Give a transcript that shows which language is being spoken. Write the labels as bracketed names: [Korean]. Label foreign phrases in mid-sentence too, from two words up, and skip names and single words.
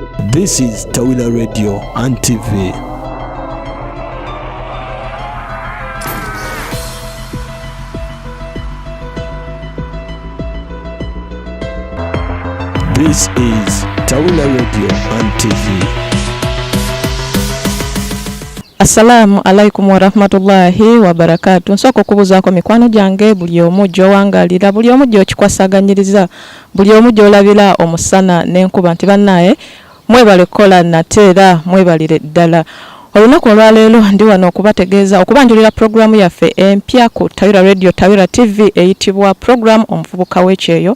[English] This is Tawila Radio and TV. This is Tawila Radio and TV. [Arabic] السلام عليكم ورحمة الله وبركاته. [Ganda] Nsoko kubuzaako mikwano gyange buli omu gy'owangalira, buli omu gy'okikwasaganyiriza, buli omu gy'olabira omusana n'enkuba nti bannaye mwebale kola nateera mwebalire ddala. Olunaku olwaleero ndi wano okubategeeza okubanjulira programu yaffe empya ku Tawila Radio Tawila TV eyitibwa program omuvubuka w'ekyeyo.